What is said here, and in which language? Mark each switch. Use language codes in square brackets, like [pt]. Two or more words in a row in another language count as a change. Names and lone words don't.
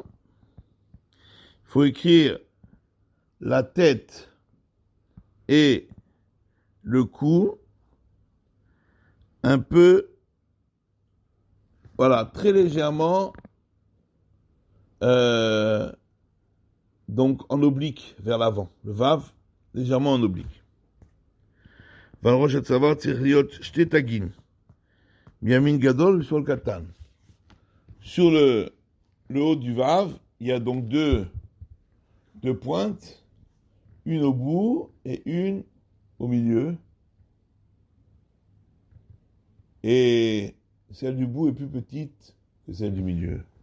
[fr] Il faut écrire la tête et le cou un peu, voilà, très légèrement, donc en oblique vers l'avant. Le vav, légèrement en oblique. [he] ועל ראש הצואר צריך להיות שתי תגין. מימין גדול [fr] sur le [he] קטן. [fr] Sur le haut du vav, il y a donc deux pointes, une au bout et une au milieu. Et celle du bout est plus petite que celle du milieu.